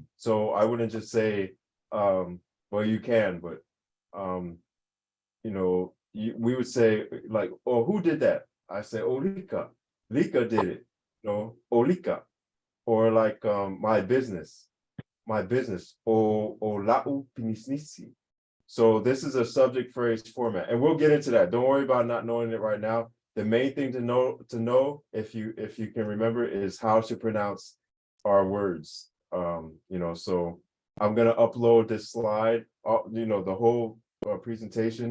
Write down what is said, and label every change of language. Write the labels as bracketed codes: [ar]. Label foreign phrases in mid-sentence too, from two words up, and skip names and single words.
[en] So I wouldn't just say, well, you can, but we would say like, oh, who did that? I say, oh, Lika. Lika did it. Oh, Lika. Or like my business. [sm] O la'u pinisnisi. [en] So this is a subject phrase format, and we'll get into that. Don't worry about not knowing it right now. The main thing to know if you can remember is how to pronounce our words. So I'm gonna upload this slide, the whole presentation.